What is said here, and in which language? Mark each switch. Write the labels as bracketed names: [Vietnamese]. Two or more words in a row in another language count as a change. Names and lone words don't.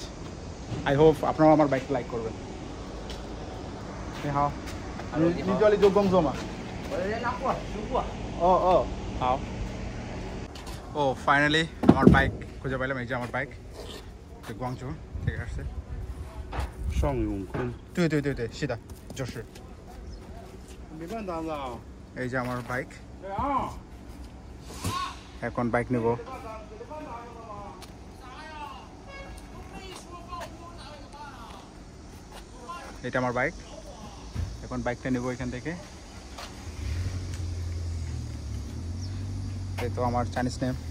[English] I hope [Bangla] আপনারাও আমার বাইকটা লাইক করবেন। হ্যাঁ, আমি নিজলি যোগম জমা ও ফাইনালি আমার বাইক খুঁজে পাইলাম। এই যে আমার বাইক গুয়াংজু থেকে আসছে। [Chinese] 尚永坤，对，是的，就是。没办单子啊。 [Bangla] এই যে আমার বাইক, [Chinese] 对啊。 [Bangla] এখন বাইক নেব। এটা আমার বাইক, এখন বাইকটা নেব এখান থেকে। এই তো আমার [English] Chinese name.